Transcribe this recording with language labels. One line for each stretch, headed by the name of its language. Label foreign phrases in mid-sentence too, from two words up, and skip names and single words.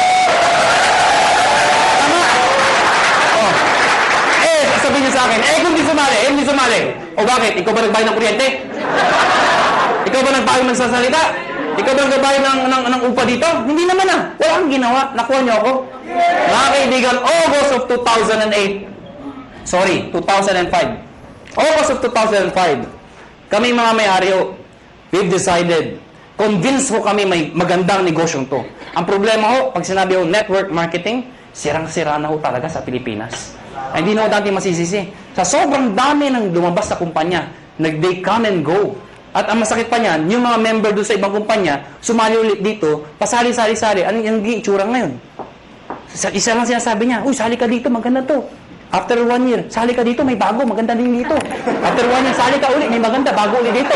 Filipino: Sabihin niyo sa akin, kung di sumali. O bakit? Ikaw ba nagbayad ng kuryente? Ikaw ba nagbayad ng sasalita? Ikaw ba nagbayad ng upa dito? Hindi naman Wala kang ginawa. Nakuha niyo ako. Mga kaibigan,
English: August of 2008. Sorry, 2005. August of 2005.
Filipino: Kami mga may-ari
English: we've decided,
Filipino: convinced kami may magandang negosyong to. Ang problema pag sinabi
English: network marketing,
Filipino: sirang-sira na talaga sa Pilipinas. Ay, hindi na dati masisisi. Sa sobrang dami ng lumabas sa kumpanya,
English: they come and go.
Filipino: At ang masakit pa niyan, yung mga member doon sa ibang kumpanya, sumali ulit dito, pasali-sali-sali. Ano yung itsura ngayon? Isa lang sinasabi niya, sali ka dito, maganda to.
English: After 1 year,
Filipino: sali ka dito, may bago, maganda din dito.
English: After 1 year,
Filipino: sali ka ulit, may maganda, bago ulit dito.